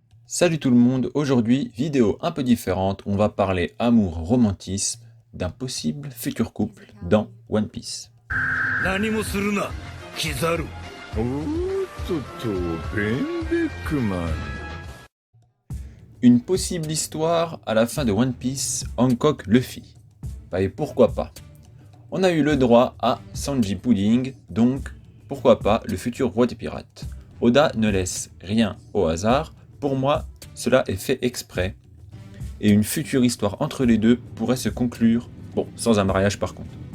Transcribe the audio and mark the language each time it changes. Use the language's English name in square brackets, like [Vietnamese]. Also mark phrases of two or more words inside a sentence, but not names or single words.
[French] Salut tout le monde, aujourd'hui, vidéo un peu différente, on va parler amour, romantisme d'un possible futur couple dans One Piece. [Japanese] 何もするなキザルおーっとベンベックマン [French] Une possible histoire à la fin de One Piece, Hancock Luffy. Bah et pourquoi pas? On a eu le droit à Sanji Pudding, donc pourquoi pas le futur roi des pirates. Oda ne laisse rien au hasard, pour moi cela est fait exprès, et une future histoire entre les deux pourrait se conclure, bon, sans un mariage par contre.